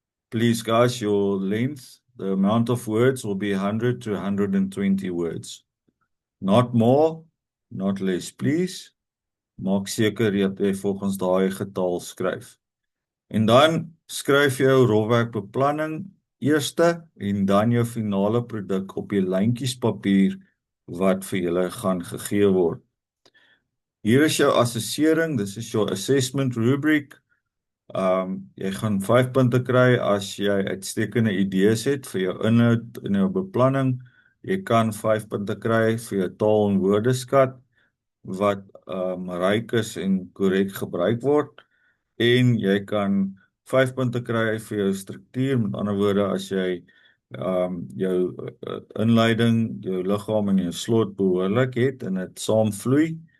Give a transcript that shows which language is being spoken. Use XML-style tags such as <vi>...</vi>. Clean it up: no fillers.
<en>Please guys, your length, the amount of words will be 100 to 120 words. Not more, not less, please.</en> <af>Maak seker dat jy volgens daai getal skryf. En dan skryf jy jou rofwerk beplanning eerste en dan jou finale produk op die lyntjies papier wat vir julle gaan gegee word. Hier is jou assessering, dis is jou assessment rubric. Jy gaan 5 punte kry as jy uitstekende idees het vir jou inhoud en jou beplanning. Jy kan 5 punte kry vir jou taal en woordeskat wat ryk is en korrek gebruik word. En jy kan 5 punte kry vir jou struktuur, met ander woorde as jy jou inleiding, jou liggaam en jou slot behoorlik het en dit saamvloei.</af>